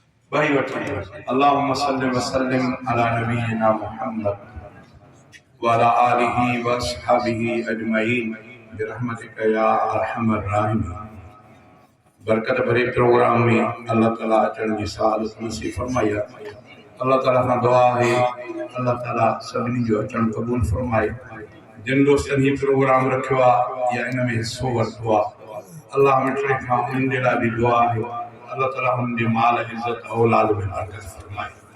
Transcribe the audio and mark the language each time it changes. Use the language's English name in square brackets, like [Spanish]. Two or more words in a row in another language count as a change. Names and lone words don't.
[Sindhi] भाई वठे [Arabic] اللهم صل وسلم على نبينا محمد وعلى آله وأصحابه أجمعين برحمتك يا أرحم الراحمين. [Sindhi] बरकत भरे प्रोग्राम में अल्लाह ताला अचण जी सआदत नसीब फरमाए। अल्लाह ताला खां दुआ है अल्लाह ताला सभिनी जो अचण क़बूल फरमाए। जिन दोस्तनि ही प्रोग्राम रखियो आहे या इन में हिस्सो वरितो आहे अल्लाह मिठड़े खां उन्हनि जे लाइ बि दुआ आहे अल्लाह ताला हुननि जे माल इज़त औलाद में बरकत फरमाए।